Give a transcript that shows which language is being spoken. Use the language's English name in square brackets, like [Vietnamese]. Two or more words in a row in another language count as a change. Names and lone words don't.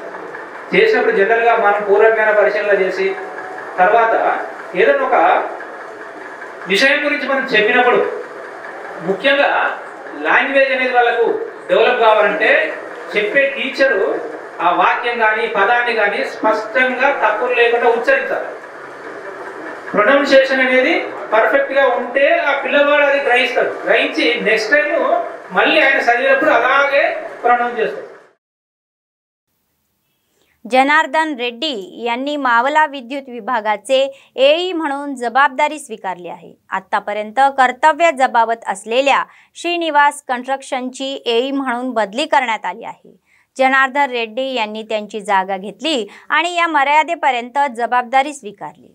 [Telugu] చేసినప్పుడు జనరల్గా మనం పూర్వజ్ఞాన పరిశీలన చేసి తర్వాత ఏదైనా ఒక విషయం గురించి మనం చెప్పినప్పుడు ముఖ్యంగా లాంగ్వేజ్ అనేది వాళ్ళకు డెవలప్ కావాలంటే చెప్పే టీచరు ఆ వాక్యం కానీ పదాన్ని కానీ స్పష్టంగా తప్పులు లేకుండా ఉచ్చరించాలి। ప్రొనౌన్సియేషన్ అనేది పర్ఫెక్ట్ గా ఉంటే ఆ పిల్లవాడు అది గ్రహిస్తాడు, గ్రహించి [English] next time [Telugu] మళ్ళీ ఆయన చదివినప్పుడు అలాగే ప్రొనౌన్స్ చేస్తాడు। [Marathi] जनार्दन रेड्डी यांनी मावला विद्युत विभागाचे एई म्हणून जबाबदारी स्वीकारली आहे। आतापर्यंत कर्तव्य जबाबत असलेल्या श्रीनिवास कंस्ट्रक्शनची एई म्हणून बदली करण्यात आली आहे। जनार्दन रेड्डी यांनी त्यांची जागा घेतली आणि या मर्यादेपर्यंत जबाबदारी स्वीकारली।